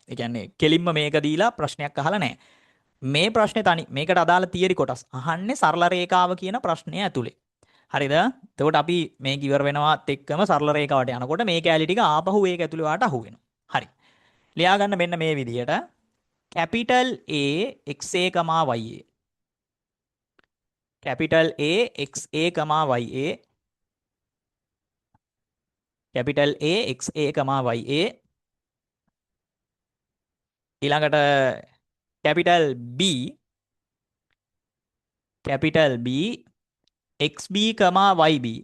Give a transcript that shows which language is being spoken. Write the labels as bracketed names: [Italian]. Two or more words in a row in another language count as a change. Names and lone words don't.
[Sinhala] ඒ කියන්නේ කෙලින්ම මේක දීලා ප්‍රශ්නයක් අහලා නැහැ. මේ ප්‍රශ්නේ තනි මේකට අදාළ තියරි කොටස් අහන්නේ සරල රේඛාව කියන ප්‍රශ්නය ඇතුලේ. හරිද? එතකොට අපි මේක ඉවර වෙනවත් එක්කම සරල රේඛාවට යනකොට මේ කැලි ටික ආපහු ඒක ඇතුලේ වාට අහු වෙනවා. හරි. ලියා ගන්න මෙන්න මේ විදිහට [English] capital A XA, YA. capital A XA, YA. capital A XA, YA. [Sinhala] ඊළඟට [English] capital B XB, YB.